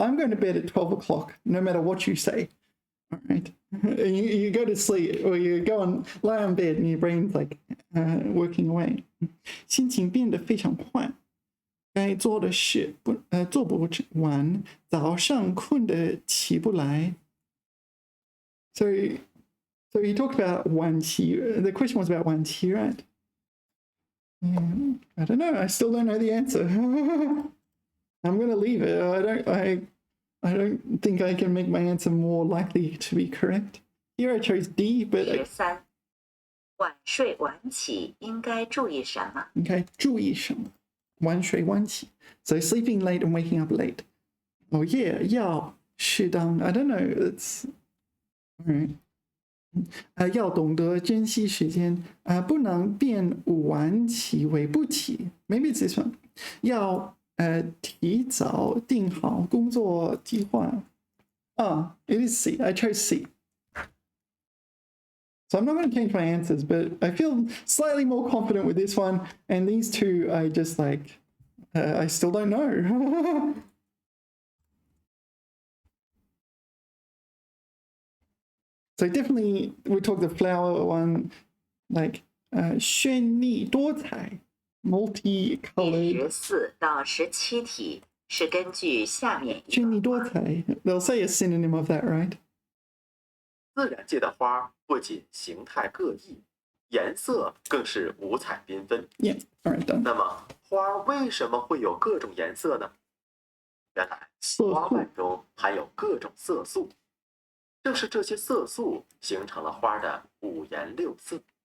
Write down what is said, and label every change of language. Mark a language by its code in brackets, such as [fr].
[en] I'm going to bed at 12 o'clock, no matter what you say. All right. You go to sleep or you go and lie on bed and your brain's like working away. [zh] 心情变得非常快，该做的事做不完，早上困得起不来。 [en] So he talked about 晚起. The question was about 晚起, right? I don't know. I still don't know the answer. I'm going to leave it. I don't think I can make my answer more likely to be correct. Here I chose D, but [zh] 13，晚睡晚起应该注意什么？ okay, 注意什么？晚睡晚起. [en] So sleeping late and waking up late. Oh yeah, [zh] 要适当. [en] I don't know. It's all right. [zh] 要懂得珍惜时间，不能变晚起为不起。 [en] Maybe it's this one. [zh] 要提早定好工作计划。 [en] It is C. I chose C. So I'm not going to change my answers, but I feel slightly more confident with this one. And these two, I just like, I still don't know. So definitely, we talked the flower one, like [zh] 绚丽多彩第 [en] multicolored [zh] 14到17题是根据下面一绚丽多段话 [en] 彩 They'll say a synonym of that, right? [zh] 自然界的花不仅形态各异，颜色更是五彩缤纷。 [en] Yeah, all right, done. [zh] 那么，花为什么会有各种颜色呢？原来，花瓣中含有各种色素，正是这些色素形成了花的五颜六色。